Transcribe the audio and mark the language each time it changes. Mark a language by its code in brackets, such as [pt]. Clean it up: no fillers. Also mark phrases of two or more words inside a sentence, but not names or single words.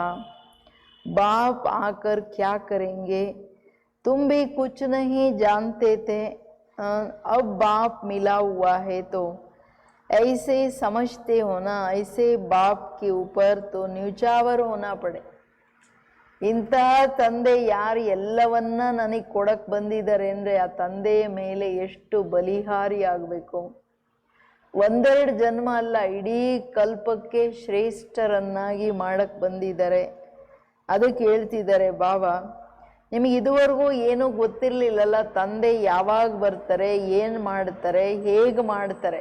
[hi] बाप आकर क्या करेंगे, तुम भी कुछ नहीं जानते थे. अब बाप मिला हुआ है तो ऐसे समझते हो ना. ऐसे बाप के ऊपर तो न्यूचावर होना पड़े. [kn] ಇಂತಹ ತಂದೆ ಯಾರು ಎಲ್ಲವನ್ನ ನನಗೆ ಕೊಡಕ್ಕೆ ಬಂದಿದ್ದಾರೆ ಅಂದರೆ ಆ ತಂದೆಯ ಮೇಲೆ ಎಷ್ಟು ಬಲಿಹಾರಿ ಆಗಬೇಕು. ಒಂದೆರಡು ಜನ್ಮ ಅಲ್ಲ, ಇಡೀ ಕಲ್ಪಕ್ಕೆ ಶ್ರೇಷ್ಠರನ್ನಾಗಿ ಮಾಡಕ್ಕೆ ಬಂದಿದ್ದಾರೆ. ಅದಕ್ಕೆ ಹೇಳ್ತಿದ್ದಾರೆ ಬಾಬಾ, ನಿಮಗೆ ಇದುವರೆಗೂ ಏನೂ ಗೊತ್ತಿರಲಿಲ್ಲಲ್ಲ, ತಂದೆ ಯಾವಾಗ ಬರ್ತಾರೆ, ಏನು ಮಾಡ್ತಾರೆ, ಹೇಗೆ ಮಾಡ್ತಾರೆ.